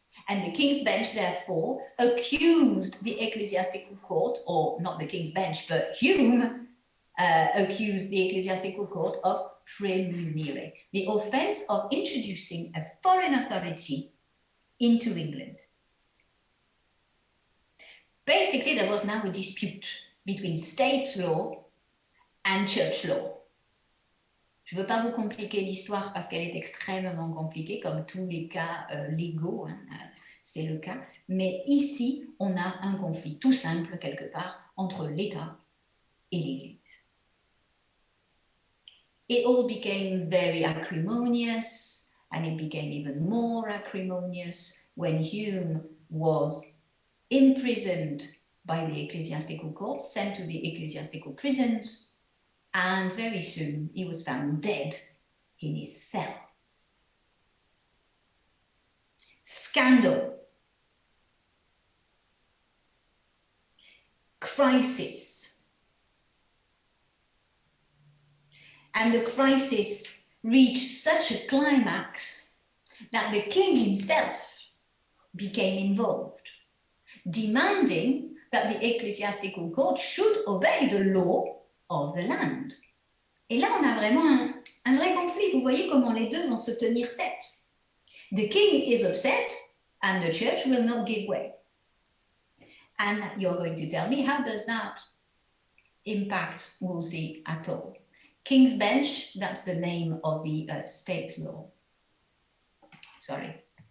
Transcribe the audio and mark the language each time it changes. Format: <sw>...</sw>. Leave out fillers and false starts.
<en>And the King's Bench, therefore, accused the ecclesiastical court, or not the King's Bench, but Hume accused the ecclesiastical court of prémunire, the offense of introducing a foreign authority into England. Basically, there was now a dispute between state law and church law.</en> <fr>Je ne veux pas vous compliquer l'histoire parce qu'elle est extrêmement compliquée, comme tous les cas légaux, hein, c'est le cas. Mais ici, on a un conflit tout simple, quelque part, entre l'État et l'Église.</fr> <en>It all became very acrimonious, and it became even more acrimonious when Hume was imprisoned by the ecclesiastical court, sent to the ecclesiastical prisons, And very soon he was found dead in his cell. Scandal. Crisis. And the crisis reached such a climax that the king himself became involved, demanding that the ecclesiastical court should obey the law of the land.</en> <fr>Et là, on a vraiment un vrai conflit. Vous voyez comment les deux vont se tenir tête.</fr> <en>The king is upset and the church will not give way. And you're going to tell me, how does that impact Wolsey at all? King's Bench, that's the name of the state law. Sorry.</en>